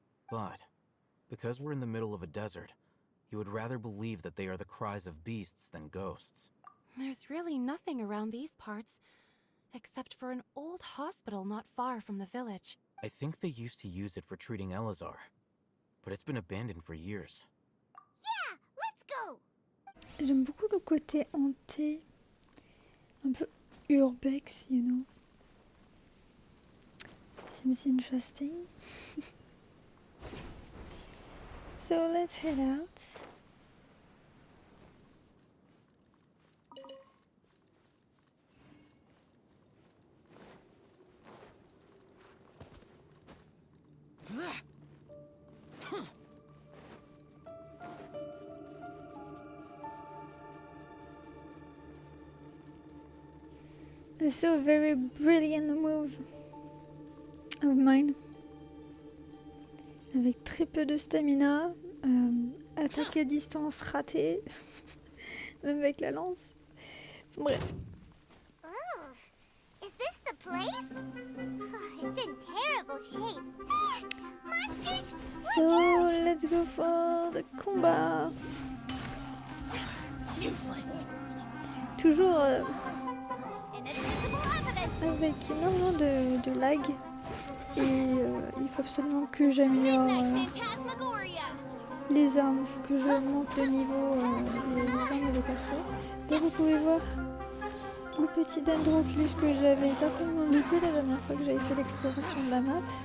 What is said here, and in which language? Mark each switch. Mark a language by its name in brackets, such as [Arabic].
[English] But, because we're in the middle of a desert, you would rather believe that they are the cries of beasts than ghosts. There's really nothing around these parts, except for an old hospital not far from the village. I think they used to use it for treating Elazar, but it's been abandoned for years. Yeah, let's go! [French] J'aime beaucoup le côté hanté, un peu urbex, [English] you know. Seems interesting. So let's head out. I saw a very brilliant move of mine. [French] Avec très peu de stamina, attaque à distance ratée, même avec la lance. Bref. [English] Oh, is this the place? Oh, it's in terrible shape. Monsters! So let's go for the combat. Useless. [French] Toujours [English] Inadmissible evidence. [French] avec énormément de lag. Et il faut absolument que j'améliore [English] Phantasmagoria. [French] les armes. Il faut que je monte le niveau des armes et des persos. Et vous pouvez voir le petit Dendroculus que j'avais certainement loupé la dernière fois que j'avais fait l'exploration de la map.